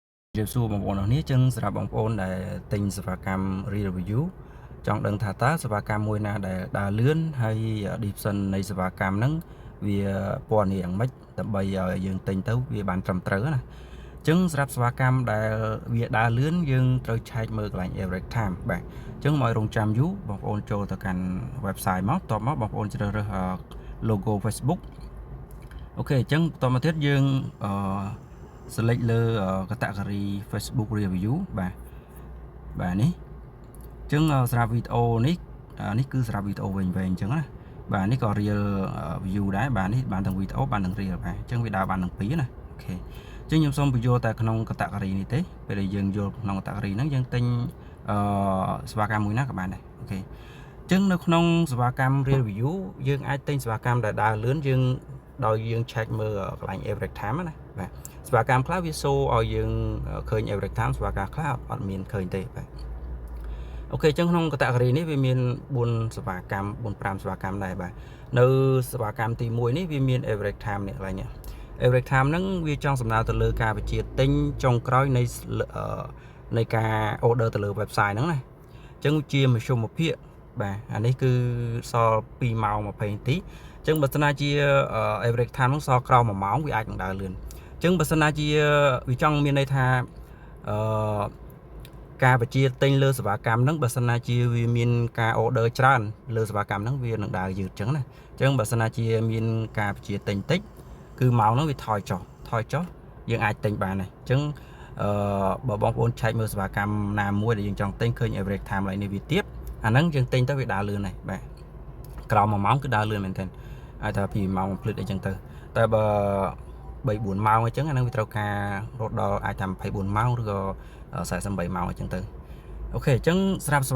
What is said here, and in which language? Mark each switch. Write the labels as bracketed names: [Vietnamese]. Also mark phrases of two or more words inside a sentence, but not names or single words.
[Khmer] Review សួរបងប្អូនអរនេះចឹងសម្រាប់បងប្អូនដែលទិញសេវាកម្ម Review ចង់ដឹងថាតើសេវាកម្មមួយណាដែលដើរលឿនហើយ description នៃសេវាកម្មហ្នឹងវាពណ៌នេះយ៉ាងម៉េចដើម្បីឲ្យយើងទិញទៅវាបានត្រឹមត្រូវណាចឹងសម្រាប់សេវាកម្មដែលវាដើរលឿនយើងត្រូវឆែកមើលកន្លែង [English] average time [Khmer] បាទចឹងមកឲ្យរងចាំយូរបងប្អូន ចូលទៅកាន់ website មកតបមកបងប្អូនជ្រើសរើស logo Facebook អូខេចឹងបន្តមកទៀតយើងselect លើ [English] category Facebook review [Khmer] បាទនេះចឹងសម្រាប់វីដេអូនេះគឺសម្រាប់វីដេអូវែងៗចឹងណាបាទនេះក៏ [English] real view [Khmer] ដែរបាទនេះបានទាំងវីដេអូបានទាំង real បាទចឹងវា ដើរបានទាំងពីរណាអូខេចឹងខ្ញុំសូមបញ្ចូលតែក្នុង category នេះទេពេលដែលយើងយកក្នុង category ហ្នឹងយើងទិញសេវាកម្មមួយណាក៏បានដែរអូខេចឹងនៅក្នុងសេវាកម្ម [English] real view [Khmer] យើង អាចទិញសេវាកម្មដែលដើរលឿនយើងដោយយើង check មើលកន្លែង [English] average time [Khmer] ណាបាទសេវាកម្មខ្លះវា show ឲ្យយើងឃើញ [English] average time [Khmer] សេវាកម្មខ្លះអ ត់មានឃើញទេបាទអូខេចឹងក្នុង category នេះវាមាន4សេវាកម្ម4-5សេវាកម្មដែរបាទនៅសេវាកម្មទី1នេះវាមាន [English] average time [Khmer] នេះកន្លែងនេះ [English] average time [Khmer] ហ្នឹងវាចង់សំដៅទៅលើការបញ្ជាទិញចុងក្រោយនៃការ order ទៅលើ website ហ្នឹងណាចឹងជាមធ្យមភាគបាទអានេះគឺសល់2ម៉ោង20នាទីចឹងបើសិនណាជា [English] average time [Khmer] ហ្នឹងសល់ក្រោម1ម៉ោងវាអាចនឹងដើរលឿនចឹងបើសិនណាជាវាចង់មានន័យថា ការបញ្ជាទិញលើសេវាកម្មហ្នឹងបើសិនណាជាវាមានការ order ច្រើនលើសេវាកម្មហ្នឹងវានឹងដើរយឺតចឹងណាចឹងបើសិនណាជាមានការបញ្ជាទិញតិចគឺម៉ោងហ្នឹងវាថយចុះយើងអាចទិញបានដែរចឹងបើបងប្អូនឆែកមើលសេវាកម្មណាមួយដែលយើងចង់ទិញឃើញ [English] average time [Khmer] ឡើយនេះវាទៀតអាហ្នឹងយើងទិញទៅវាដើរលឿនដែរបាទក្រោម1ម៉ោងគឺដើរលឿនមែនទែនអាចថា2ម៉ោងភ្លឺតអីចឹងទៅតែបើ3-4ម៉ោងអញ្ចឹងអានឹងវាត្រូវការរត់ដល់អាចថា24ម៉ោងឬក៏48ម៉ោងអញ្ចឹងទៅអូខេអញ្ចឹងស្រាប់សេ